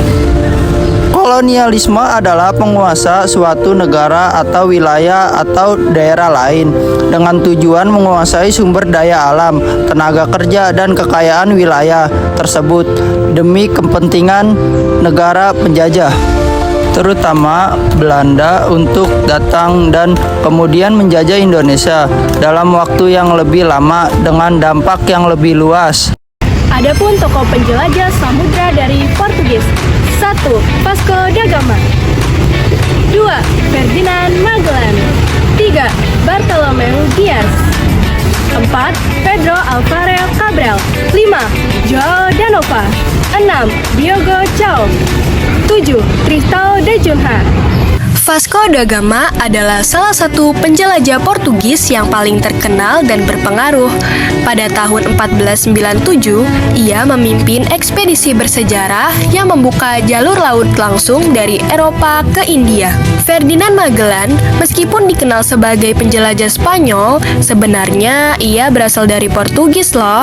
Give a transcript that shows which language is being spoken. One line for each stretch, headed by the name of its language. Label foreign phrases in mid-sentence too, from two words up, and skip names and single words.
Indonesian: Kolonialisme adalah penguasa suatu negara atau wilayah atau daerah lain dengan tujuan menguasai sumber daya alam, tenaga kerja, dan kekayaan wilayah tersebut demi kepentingan negara penjajah, terutama Belanda, untuk datang dan kemudian menjajah Indonesia dalam waktu yang lebih lama dengan dampak yang lebih luas. Adapun tokoh penjelajah samudra dari Portugis: 1. Vasco da Gama, 2. Ferdinand Magellan, 3. Bartolomeu Dias, 4. Pedro Alvarez Cabral, 5. João da Nova, 6. Diogo Cao, 7. Tristão de Cunha. Vasco da Gama adalah salah satu penjelajah Portugis yang paling terkenal dan berpengaruh. Pada tahun 1497, ia memimpin ekspedisi bersejarah yang membuka jalur laut langsung dari Eropa ke India. Ferdinand Magellan, meskipun dikenal sebagai penjelajah Spanyol, sebenarnya ia berasal dari Portugis loh.